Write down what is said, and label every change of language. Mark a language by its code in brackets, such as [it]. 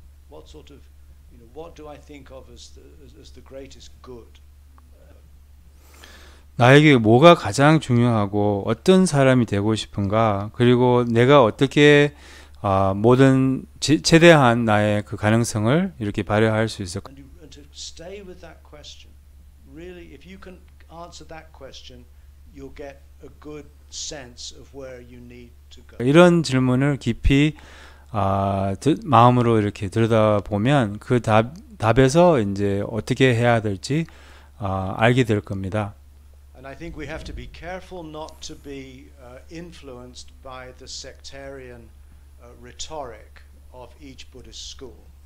[en] What sort of, you know, what do I think of as the greatest good? [ko] 나에게 뭐가 가장 중요하고 어떤 사람이 되고 싶은가 그리고 내가 어떻게 모든 최대한 나의 그 가능성을 이렇게 발휘할 수 있을까? [en] And to stay with that question. Really, if you can answer that question, you'll get a good sense of where you need to go. [ko] 이런 질문을 깊이 마음으로 이렇게 들여다보면 그 답에서 이제 어떻게 해야 될지 알게 될 겁니다. [en] And I think we have to be careful not to be influenced by the sectarian rhetoric of each Buddhist school.